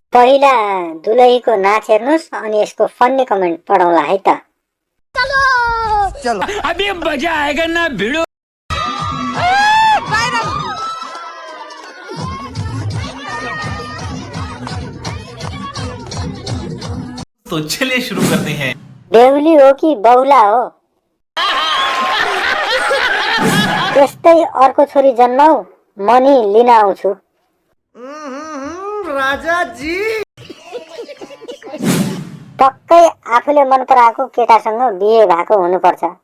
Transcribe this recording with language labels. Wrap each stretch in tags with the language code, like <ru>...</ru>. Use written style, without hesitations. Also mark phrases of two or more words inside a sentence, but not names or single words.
<ne>पहिला दुलहीको नाच हेर्नुस् अनि यसको फन्नी कमेन्ट पढौँला है त।</ne> <hi>चलो अभी मजा आएगा ना भिड़ो। तो चलिए शुरू करते हैं।</hi> <ne>बेहुली हो कि बहुला हो? त्यस्तै अर्को छोरी जन्माऊ, म नि लिन आउँछु। राजा जी पक्कै आफूले मन पराएको केटासँग बिहे भएको हुनुपर्छ।</ne>